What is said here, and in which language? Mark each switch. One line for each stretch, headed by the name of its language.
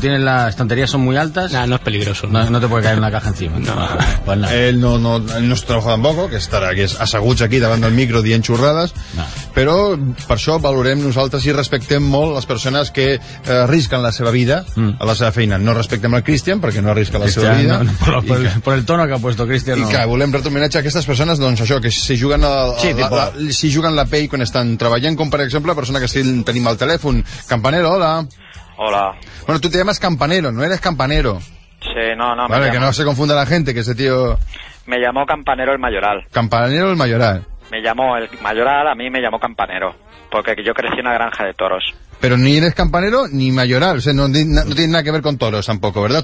Spanish: ¿Tienen las estanterías son muy altas? No, no es peligroso. No te puede caer una caja encima. No. Pues nada. Él no trabaja tampoco,
Catalan: que estará que es asaguts aquí davant del micro dient xurrades. No. Però per això valorem nosaltres i respectem molt les persones que arrisquen la seva vida a la seva feina. No respectem el Cristian perquè no arrisca la seva vida.
Spanish: Per el tono que ha puesto Cristian.
Catalan: I que volem retre homenatge a aquestes persones, doncs això, que si juguen la pell quan estan treballant, com per exemple la persona que tenim al telèfon.
Spanish: Campanero, hola. Hola. Bueno, tu te llamas Campanero, no eres Campanero. Sí, no. Vale, que no se confunda la gente, que ese tío... Me llamó Campanero el Mayoral. Campanero el Mayoral. Me llamó el Mayoral, a mí me llamó Campanero, porque yo crecí en una granja de toros. Pero ni eres Campanero ni Mayoral, o sea, no tiene nada que ver con toros tampoco, ¿verdad?